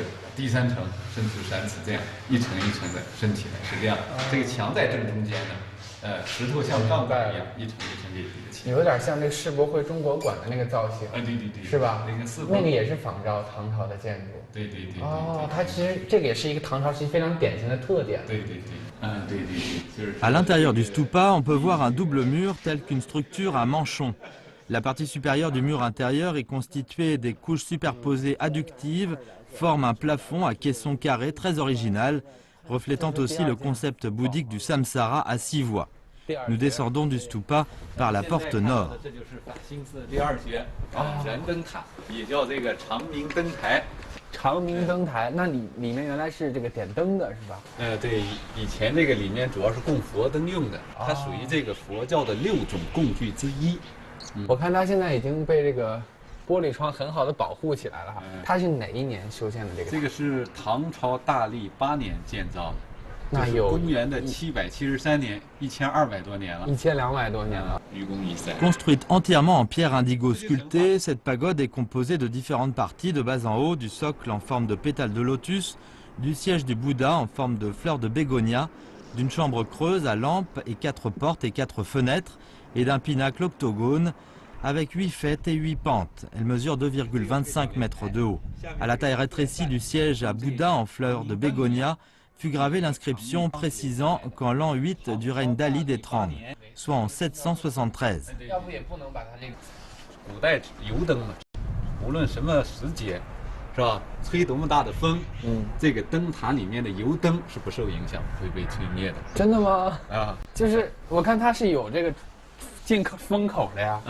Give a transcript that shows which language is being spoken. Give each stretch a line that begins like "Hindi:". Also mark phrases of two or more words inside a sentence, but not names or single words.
Chinese: 第3层伸出3尺，这样一层一层的升起来，是这样。这个墙在正中间呢，石头像杠杆一样，一层一层给叠起来。有点像这个世博会中国馆的那个造型。对，是吧？那个也是仿照唐朝的建筑。对。哦，它其实这个也是一个唐朝时期非常典型的特点。对。
French: À l'intérieur du stupa, on peut voir un double mur tel qu'une structure à manchon. La partie supérieure du mur intérieur est constituée des couches superposées adductives, forme un plafond à caisson carré très original, reflétant aussi le concept bouddhique du samsara à 6 voies. Nous descendons du stupa par la porte nord.
Chinese: 长明灯台，那里面原来是这个点灯的是吧？对，以前这个里面主要是供佛灯用的，它属于这个佛教的6种供具之一。我看它现在已经被这个玻璃窗很好的保护起来了哈。它是哪一年修建的这个？这个是唐朝大历8年建造的。那有公元的773年，1200多年了，1200多年了。
French: Construite entièrement en pierre indigo sculptée, cette pagode est composée de différentes parties de bas en haut, du socle en forme de pétale de lotus, du siège du Bouddha en forme de fleur de bégonia, d'une chambre creuse à lampe et 4 portes et 4 fenêtres, et d'un pinacle octogone avec 8 fêtes et 8 pentes. Elle mesure 2,25 mètres de haut. À la taille rétrécie du siège à Bouddha en fleur de bégonia, fut gravée l'inscription précisant qu'en l'an 8 du règne d'Ali des Trang, soit en 773.
Chinese: 古代油灯嘛，无论什么时节，是吧？吹多么大的风，这个灯塔里面的油灯是不受影响，不会被吹灭的。真的吗？啊，就是我看它是有这个进风口的呀。